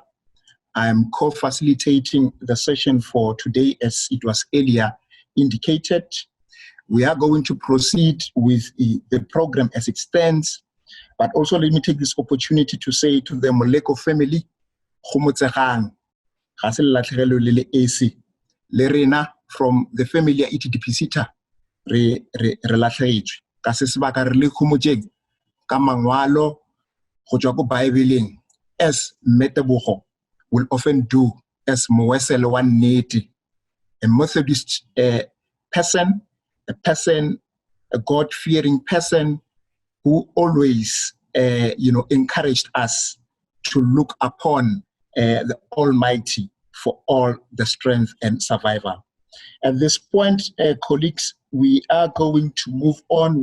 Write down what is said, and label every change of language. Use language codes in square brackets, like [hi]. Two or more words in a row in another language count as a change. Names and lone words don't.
[en] I am co-facilitating the session for today, as it was earlier indicated. We are going to proceed with the program as it stands, but also let me take this opportunity to say to the Moleko family, from the family [tn] ETDP SETA, re latlhegetswe ka se sebaka re le khomotšeng ka mangwalo go tswa ko Bible-eng, [en] as Teboho will often do, as [tn] moesele wa nnete, [en] a Methodist person, a God-fearing person who always encouraged us to look upon the Almighty for all the strength and survival. At this point, colleagues, we are going to move on.